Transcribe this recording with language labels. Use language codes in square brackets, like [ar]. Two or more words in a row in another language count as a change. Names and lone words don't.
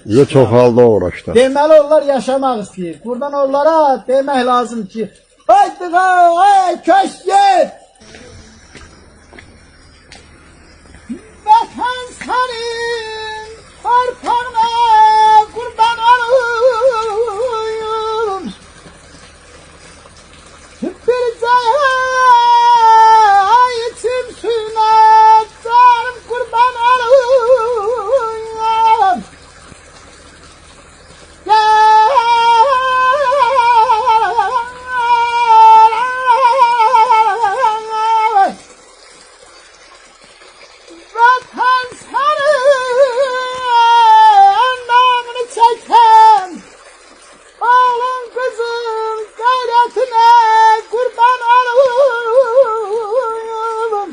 [az] Ya çox halda uğraşdı. Deməli onlar yaşamaq istəyir. Buradan onlara demək lazım ki, haydi ay köç git. Vətən sənin torpağına qurban olayım. [tr] Bir zayitim suyuna canım kurban olayım. Vatan senin namını çeken oğlum kızım gayretine kurban olayım.